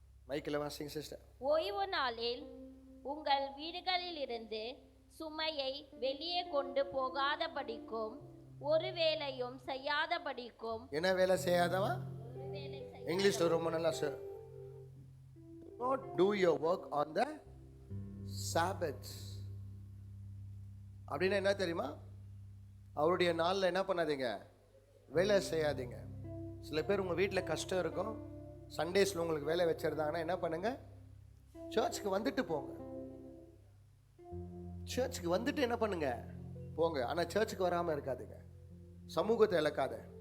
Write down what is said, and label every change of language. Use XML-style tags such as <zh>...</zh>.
<ta>மைக்கில் வாசிங்க சிஸ்டர். ஓய்வு நாளில் உங்கள் வீடுகளில் இருந்து சுமையை வெளியே கொண்டு போகாதபடிக்கும் ஒரு வேலையும் செய்யாதபடிக்கும். என்ன வேலை செய்யாதவா? இங்கிலீஷ்ல ரொம்ப நல்லா sir.</ta> <en>Not do your work on the Sabbath.</en> <ta>அப்படின்னா என்ன தெரியுமா? அவருடைய நாளில் என்ன பண்ணாதீங்க, வேலை செய்யாதீங்க. சில பேர் உங்கள் வீட்டில் கஷ்டம் இருக்கும், சண்டேஸில் உங்களுக்கு வேலை வச்சிருந்தாங்கன்னா என்ன பண்ணுங்க, சர்ச்சுக்கு வந்துட்டு போங்க. சர்ச்சுக்கு வந்துட்டு என்ன பண்ணுங்க, போங்க. ஆனால் சர்ச்சுக்கு வராமல் இருக்காதுங்க. சமூகத்தை இழக்காத.</ta>